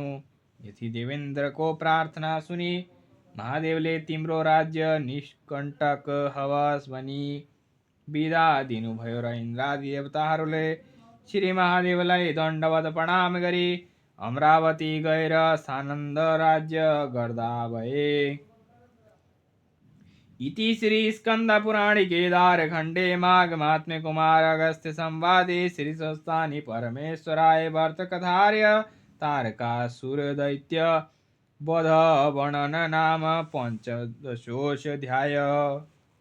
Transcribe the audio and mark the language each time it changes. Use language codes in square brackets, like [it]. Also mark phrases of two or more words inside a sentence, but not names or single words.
[ne] यति देवेन्द्रको प्रार्थना सुनि महादेवले तिम्रो राज्य निष्कण्टक हवस् भनी बिदा दिनुभयो र इन्द्रादि देवताहरूले श्री महादेवलाई दण्डवत प्रणाम गरी अमरावती गएर सानन्द राज्य गर्दा भए। [sa] इति श्री स्कंद पुराणे केदारखण्डे माघ महात्म्ये कुमार अगस्त्य संवादे श्री स्वस्तानि परमेश्वराय व्रतकथार्य तारकासुर दैत्य वध वर्णन नाम 15 अध्याय।